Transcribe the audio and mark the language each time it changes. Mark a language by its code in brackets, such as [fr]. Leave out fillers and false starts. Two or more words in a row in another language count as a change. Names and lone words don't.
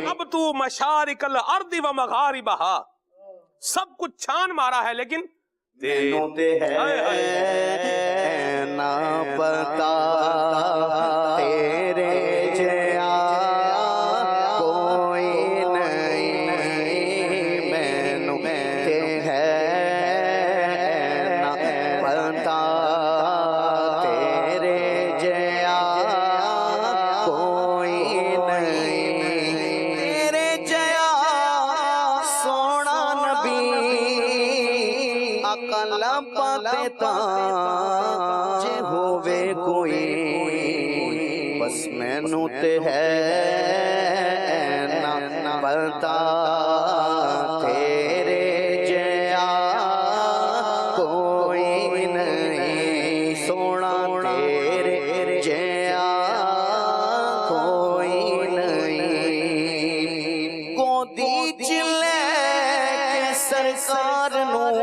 [ar] فَقَطُّوا مَشَارِقَ الْأَرْضِ وَمَغَارِبَهَا، [ur] سب کچھ چھان مارا ہے لیکن [pa] تے ہے نہ پتا تیرے جیا کوئی نہیں، مینوں تے ہے نہ پتا تیرے جیا کوئی نہیں، تیرے جیا سونا نبی اکل پاتے تاں جے ہووے کوئی، بس مینوں تے ہے نہ پتا تیرے جیا کوئی نہیں، سونا تیرے جیا کوئی نہیں، گودی چ لے کے سرکار نو